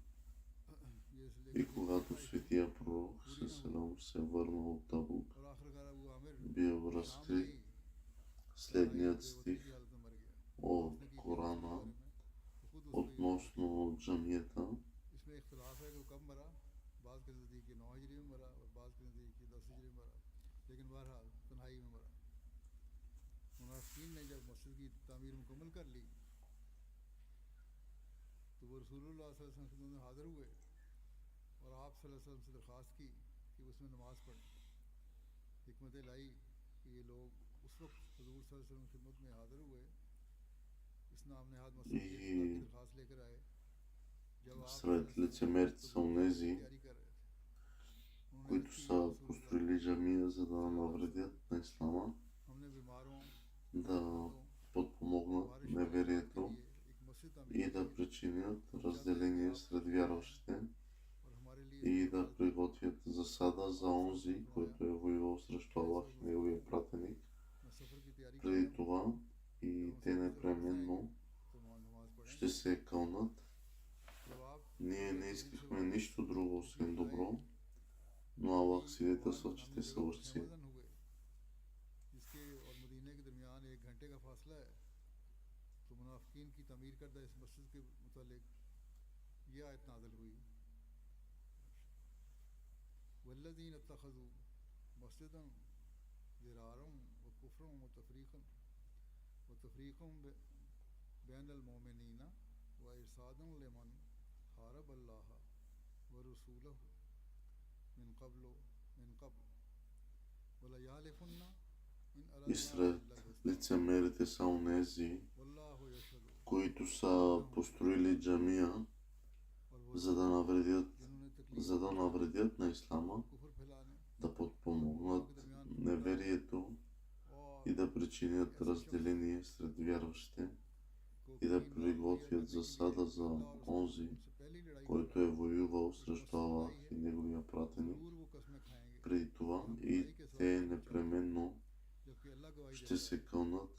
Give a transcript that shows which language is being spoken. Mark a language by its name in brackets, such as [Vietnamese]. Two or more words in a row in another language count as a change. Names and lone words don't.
[Bulgarian] И когато светия пророк Сеселам се върна от Табук, бил разкрит следният стих от Корана относно джамията. [Urdu] وہ رسول اللہ [Arabic] صلی اللہ علیہ وسلم [Urdu] میں حاضر ہوئے اور آپ [Arabic] صلی اللہ علیہ وسلم [Urdu] سے درخواست کی کہ اس میں نماز پڑھیں. حکمت لائی کہ یہ لوگ اس وقت حضور [Arabic] صلی اللہ علیہ وسلم [Urdu] کی خدمت میں حاضر ہوئے، اس نام نہاد مصلے کی درخواست لے کر آئے. جب آپ [Bulgarian] Сред лицемерите са онези, които са построили джамия, за да навредят на ислама, да подпомогнат неверието и да причинят разделение сред вярващите и да приготвят засада за онзи, който е воювал срещу Аллах и неговия пратеник преди това, и те непременно ще се кълнат. Ние не искахме нищо друго освен добро, но Аллах свидетелства, че те са лъжци. [Urdu] کی تعمیر کردہ اس مسجد کے متعلق یہ آیت نازل ہوئی, [Arabic] والذين اتخذوا مسجدا ضرارا وكفرا وتفريقا بين المؤمنين وإرصادا لمن حارب الله ورسوله من قبل وليحلفن إن [Bulgarian] И сред лицемерите са онези, които са построили джамия, за да навредят на ислама, да подпомогнат неверието и да причинят разделение сред вярващите и да приготвят засада за онзи, който е воювал срещу Аллах и неговия пратеник преди това, и те непременно ще се кълнат.